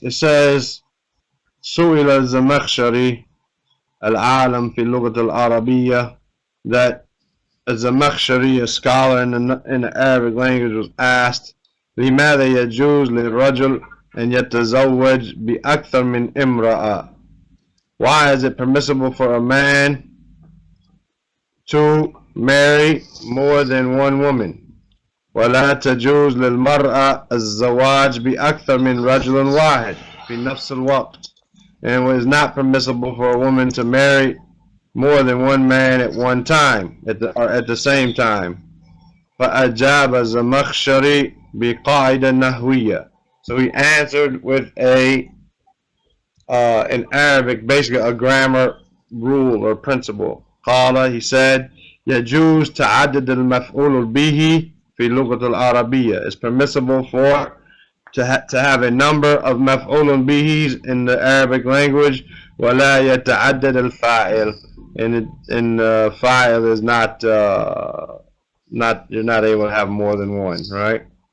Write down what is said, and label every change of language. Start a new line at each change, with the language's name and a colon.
English: It says
Arabic: سئل الزمخشري العالم في اللغة العربية,
English: that a Zamakhshari, a scholar in the Arabic language, was asked
Arabic: لماذا يجوز للرجل أن يتزوج بأكثر من امرأة?
English: Why is it permissible for a man to marry more than one woman?
Arabic: ولا تجوز للمرأة الزواج بأكثر من رجل واحد في نفس الوقت.
English: And it is not permissible for a woman to marry more than one man at one time, or at the same time.
Arabic: فأجاب الزمخشري بقاعدة نحوية.
English: So he answered with in Arabic, basically a grammar rule or principle.
Arabic: قال,
English: he said,
Arabic: يجوز تعدد المفعول به في اللغة العربية.
English: It's permissible to have a number of مفعول بهs in the Arabic language.
Arabic: ولا يتعدد الفاعل.
English: And fa'il is not you're not able to have more than one, right?